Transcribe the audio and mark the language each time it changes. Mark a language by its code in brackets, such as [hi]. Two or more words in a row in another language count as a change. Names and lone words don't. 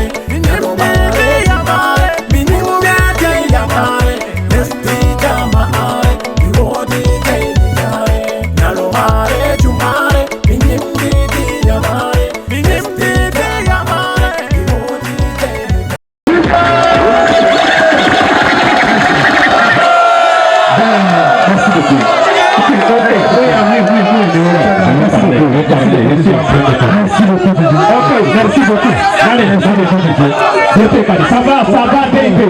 [ff] Min yimɓiɗi yamare, min yimɓiɗi yamare, lesdi jama'are, mi wodi jayni kare. Nyalomare jumare, min yimɓiɗi yamare, min yimɓiɗi yamare, mi wodi jayni kare. [fr] Merci beaucoup. Merci beaucoup. Allez, ça va, David.